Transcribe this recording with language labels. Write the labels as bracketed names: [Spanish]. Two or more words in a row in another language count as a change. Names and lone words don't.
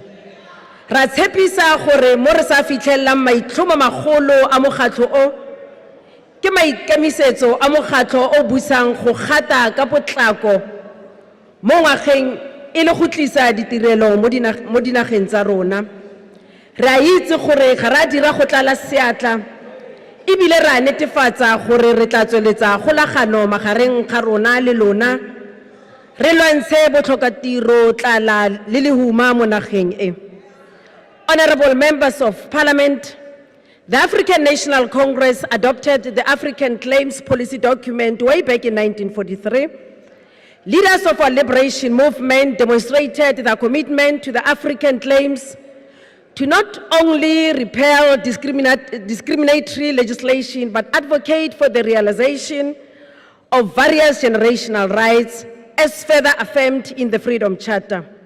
[Tswana] Ra tshepisa gore mo re sa fitlhellang maitlhomo magolo a mokgatlho o ke maikemisetso a mokgatlho o busang go gata ka potlako mo ngwageng e le go tlisa ditirelo mo dinageng tsa rona. Re a itse gore ga ra dira go tlala seatla, ebile ra netefatsa gore re tla tsweletsa kgolagano magareng ga rona le lona, re lwantshe botlhokatiro, tlala le lehuma mo nageng e. [English] Honorable members of Parliament, the African National Congress adopted the African Claims Policy document way back in 1943. Leaders of our liberation movement demonstrated their commitment to the African claims to not only repeal discriminatory legislation, but advocate for the realization of various generational rights as further affirmed in the Freedom Charter.